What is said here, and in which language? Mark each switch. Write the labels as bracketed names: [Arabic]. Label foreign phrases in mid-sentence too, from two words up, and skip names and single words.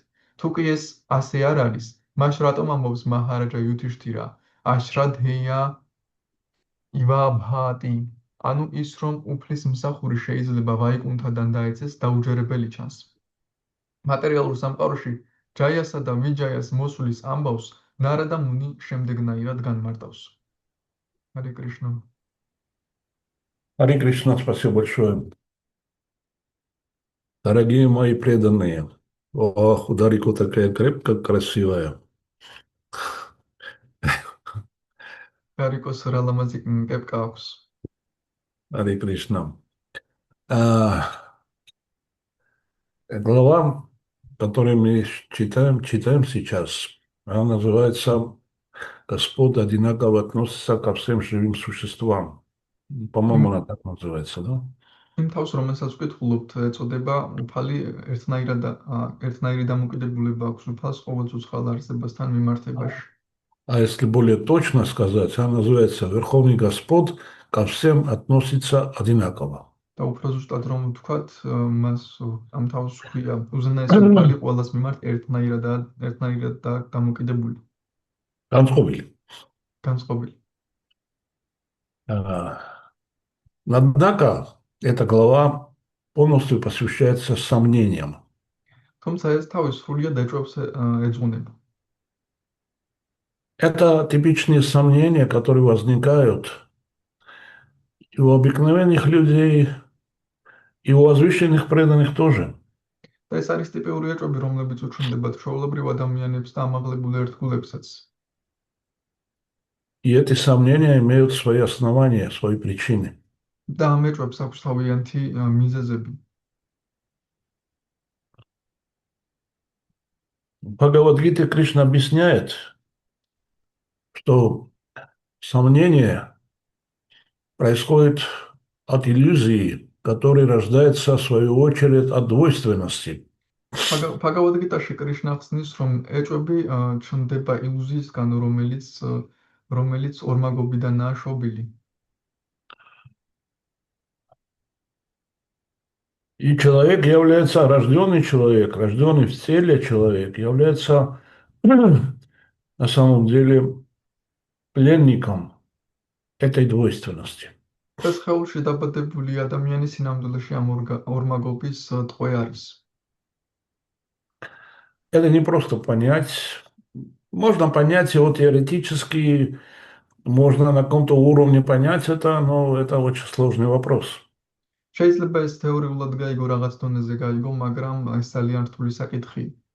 [Georgian] თუ კი ეს ასე არ არის, მაშ რატომ ამბობს მაჰარაჯა იუთიშთირა, [Sanskrit] अश्रद्धेय इवाभाति, [Georgian] ანუ ის, რომ უფლის მსახური შეიძლება ვაიკუნთადან დაეცეს, დაუჯერებელი ჩანს. მატერიალურ სამყაროში ჯაიასა და ვიჯაიას მოსვლის ამბავს ნარადა მუნი შემდეგნაირად განმარტავს. ჰარე კრიშნა. [Russian] Харе Кришна, спасибо большое. Дорогие мои преданные, ох, Ударико такая крепкая, красивая. [Georgian] გარიკოს რალამაზი კეპკა აქვს. [Russian] Харе Кришна. Глава, которую мы читаем сейчас, она называется «Господь одинаково относится ко всем живым существам». По-моему, она так называется, да? [Georgian] იმ თავს, რომელსაც ვკითხულობთ, ეწოდება უფალი ერთნაირი დამოკიდებულება აქვს უფალს ყოველ ცოცხალ არსებასთან მიმართებაში. [Russian] А если более точно сказать, она называется «Верховный Господь ко всем относится одинаково». [Georgian] და უფრო ზუსტად რომ ვთქვათ, მას ამ თავს ჰქვია უზენაესი უფალი ყველას მიმართ ერთნაირად და დამოკიდებული. Განწყობილი. განწყობილი. [Russian] Однако эта глава полностью посвящается сомнениям. [Georgian] თუმცა ეს თავის სრულიად ეჭვებს ეძღვნება. [Russian] Это типичные сомнения, которые возникают и у обыкновенных людей, и у возвышенных преданных тоже. [Georgian] და ეს არის ტიპიური ეჭვები, რომლებიც უჩნდებათ ჩვეულებრივ ადამიანებს და ამაღლებულ ერთგულებსაც. [Russian] И эти сомнения имеют свои основания, свои причины. [Georgian] და ამ ეჭვებს აქვს თავიანთი მიზეზები. [Russian] В Бхагавад-гите Кришна объясняет, что сомнение происходит от иллюзии, которая рождается, в свою очередь, от двойственности. [Georgian] Bhagavad-gītāში კრიშნა ხსნის, რომ ეჭვები ჩნდება ილუზიისგან, რომელიც ორმაგობიდანაა შობილი. [Russian] И человек является, рожденный человек, рожденный в теле человек, является на самом деле пленником этой двойственности. [Georgian] ეს ხეულში დაბადებული ადამიანი სინამდვილეში ამ ორმაგობის ტყვე არის. [Russian] Это не просто понять. Можно понять его теоретически, можно на каком-то уровне понять это, но это очень сложный вопрос. [Georgian] შეიძლება ეს თეორიულად გაიგო რაღაც დონეზე გაიგო, მაგრამ ეს ძალიან რთული საკითხია.